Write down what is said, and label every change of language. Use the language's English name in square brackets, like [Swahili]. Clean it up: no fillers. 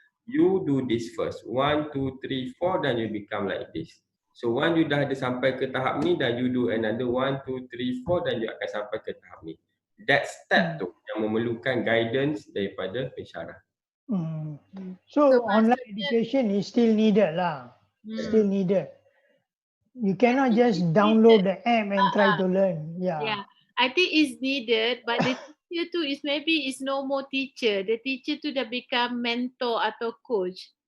[English] You do this first, 1, 2, 3, 4, then you become like this. [Malay] So once you dah ada sampai ke tahap ni, dan [English] you do another [Malay] 1, 2, 3, 4, dan you akan sampai ke tahap ni. [English] That step [Malay] tu yang memerlukan guidance daripada pensyarah. [English] So online education is still needed lah. Still needed. You cannot just download the app and try to learn. Yeah, I think it's needed, but the teacher tu is maybe is no more teacher. The teacher [Malay] tu dah [English] become mentor atau coach.